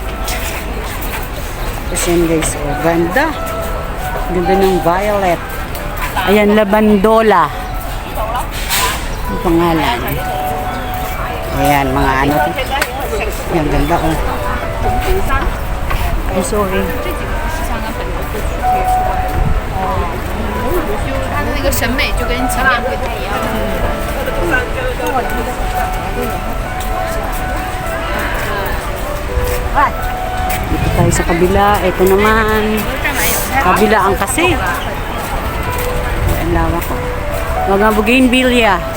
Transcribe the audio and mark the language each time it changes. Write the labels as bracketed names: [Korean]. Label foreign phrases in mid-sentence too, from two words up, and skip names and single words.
[Filipino] Tapos yan guys, oh, ganda ng violet. Ayan, labandola. Ang pangalan. Ayan, mga ano. Ayan, ganda oh. Ay, sorry. [Chinese] 它的那个审美就跟前面不太一样。 [Filipino] Dito tayo sa kabila. Ito naman. Kabilaan kasi. Ang lawak ko. Mga bougainvillea.